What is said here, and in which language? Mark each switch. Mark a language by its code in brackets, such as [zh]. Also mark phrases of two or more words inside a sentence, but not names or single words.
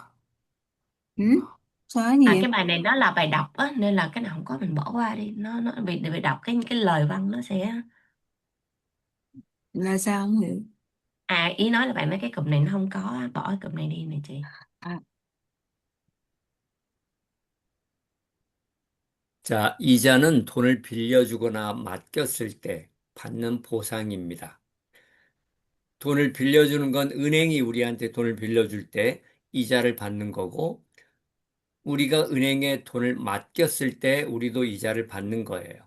[vi] ừ? Xóa gì À vậy? cái bài này nó là bài đọc á, nên là cái nào không có mình bỏ qua đi. Nó vì đọc cái lời văn nó sẽ. Là sao không hiểu? À ý nói là bạn nói cái cụm này nó không có á, bỏ cái cụm này đi nè chị. À, [ko] 자, 이자는 돈을 빌려주거나 맡겼을 때 받는 보상입니다. 돈을 빌려주는 건 은행이 우리한테 돈을 빌려줄 때 이자를 받는 거고, 우리가 은행에 돈을 맡겼을 때 우리도 이자를 받는 거예요.